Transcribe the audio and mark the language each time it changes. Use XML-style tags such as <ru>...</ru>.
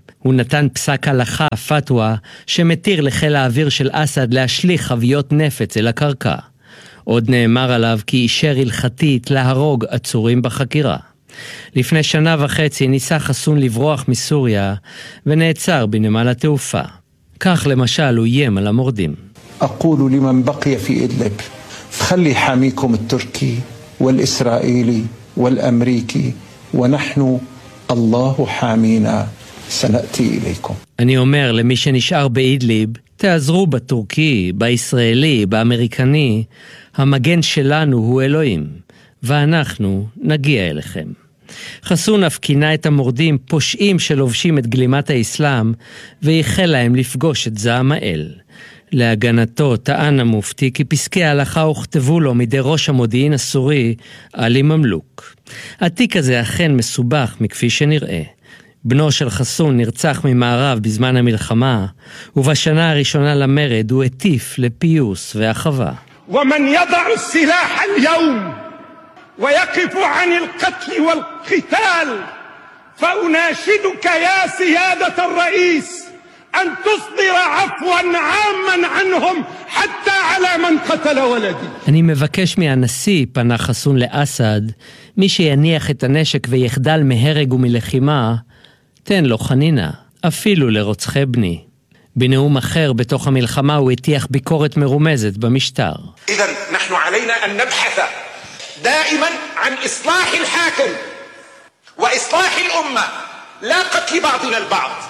<he>הוא נתן פסק הלכה, פתווה, שמתיר לחיל האוויר של אסד להשליך חוויות נפץ אל הקרקע. עוד נאמר עליו כי אישר הלכתית להרוג עצורים בחקירה. לפני שנה וחצי ניסה חסון לברוח מסוריה ונעצר בנמל התעופה. כך למשל הוא ים על המורדים.</he> <ar>אقول لمن بقي في ادلب خلي حاميكم التركي والاسرائيلي والامريكي ونحن الله حامينا سناتي اليكم.</ar> <he>אני אומר למי שנשאר באידליב, תעזרו בטורקי, בישראלי, באמריקני, המגן שלנו הוא אלוהים ואנחנו נגיע אליכם. חסון אף קינה את המורדים פושעים שלובשים את גלימת האסלאם והחל להם לפגוש את זעם האל. להגנתו טען המופתי כי פסקי ההלכה הוכתבו לו מדי ראש המודיעין הסורי עלי ממלוק. התיק הזה אכן מסובך מכפי שנראה. בנו של חסון נרצח ממערב בזמן המלחמה, ובשנה הראשונה למרד הוא הטיף לפיוס ואחווה.</he> <ar>ומן ידע סילח היום ויקף ען القتل والقتال فاناشدك يا سياده الرئيس ان تصدر عفوا عاما عنهم حتى على من قتل ولدي.</ar> <he>אני מבקש מהנשיא, פנה חסון לאסד, מי שיניח את הנשק ויחדל מהרג ומלחימה, תן לו חנינה, אפילו לרוצחי בני. בנאום אחר בתוך המלחמה הוא הטיח ביקורת מרומזת במשטר.</he> <ar>اذا نحن علينا ان نبحث دائما عن اصلاح الحاكم واصلاح الامه لا قتل بعضنا البعض.</ar>